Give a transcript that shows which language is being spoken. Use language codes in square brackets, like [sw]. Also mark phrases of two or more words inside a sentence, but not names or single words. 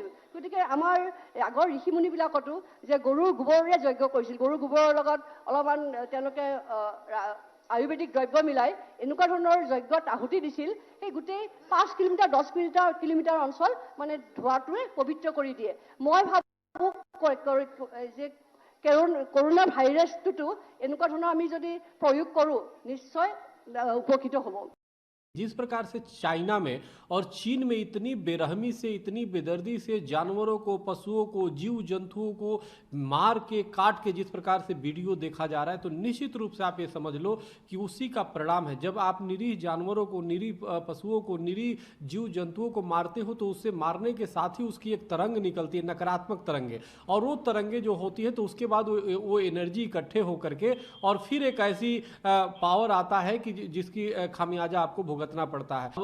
[as] গতিকে আমাৰ আগৰ ঋষিমুনিবিলাকতো যে গৰুৰ গোবৰেৰে যজ্ঞ কৰিছিল, গৰুৰ গোবৰৰ লগত অলপমান তেওঁলোকে আয়ুৰ্বেদিক দ্ৰব্য মিলাই এনেকুৱা ধৰণৰ যজ্ঞত আহুতি দিছিল। সেই গোটেই 5 কিলোমিটাৰ 10 কিলোমিটাৰ অঞ্চল মানে ধোৱাটোৱে পবিত্ৰ কৰি দিয়ে। মই ভাবোঁ যে কৰোনা ভাইৰাছটোতো এনেকুৱা ধৰণৰ আমি যদি প্ৰয়োগ কৰোঁ নিশ্চয় উপকৃত হ'ব। [hi] जिस प्रकार से चाइना में और चीन में इतनी बेरहमी से, इतनी बेदर्दी से जानवरों को, पशुओं को, जीव जंतुओं को मार के, काट के जिस प्रकार से वीडियो देखा जा रहा है, तो निश्चित रूप से आप ये समझ लो कि उसी का परिणाम है। जब आप निरीह जानवरों को, निरीह पशुओं को, निरीह जीव जंतुओं को मारते हो तो उससे मारने के साथ ही उसकी एक तरंग निकलती है, नकारात्मक तरंगे, और वो तरंगे जो होती है तो उसके बाद वो एनर्जी इकट्ठे होकर के और फिर एक ऐसी पावर आता है कि जिसकी खामियाजा आपको भुगतना पड़ता है।